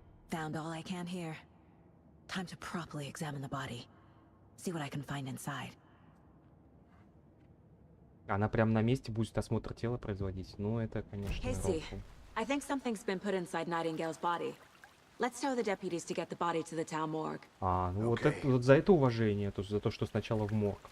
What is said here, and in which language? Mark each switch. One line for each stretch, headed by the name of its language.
English: Found all I can here. Time to properly examine the body. See what I can find inside.
Russian: Она прям на месте будет осмотр тела производить. Ну, это, конечно,
English: Casey,
Russian: рофл.
English: I think something's been put inside Nightingale's body. Let's tell the deputies to get the body to the town morgue.
Russian: А, ну вот, Окей. это, вот за это уважение, то, за то, что сначала в морг.